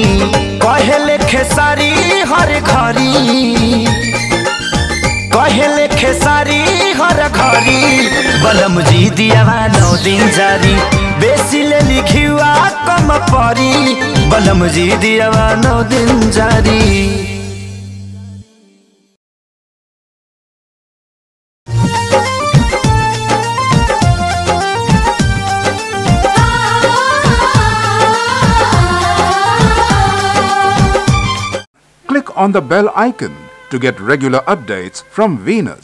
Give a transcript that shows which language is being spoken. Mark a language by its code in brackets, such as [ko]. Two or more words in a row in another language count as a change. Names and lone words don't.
[bho] कहले खेसारी हर घड़ी, कहले खेसारी हर घड़ी, बलम जी दियवा 9 दिन जारी। बेसी ले लिखुआ कम परी, बलम जी दियवा 9 दिन जारी। [en] Click on the bell icon to get regular updates from Venus.